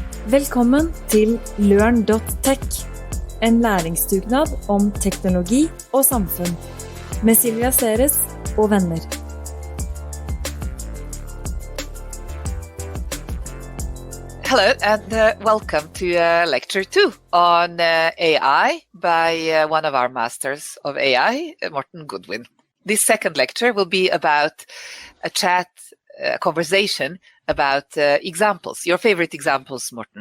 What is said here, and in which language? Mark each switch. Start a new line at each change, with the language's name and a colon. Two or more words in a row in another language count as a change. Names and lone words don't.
Norwegian: Velkommen til LØRN.tech, en læringsdugnad om teknologi og samfunn, med Silvija og venner.
English: Hello and welcome to lecture 2 on AI by one of our masters of AI, Morten Goodwin. This second lecture will be about a conversation about examples, your favorite examples, Morten.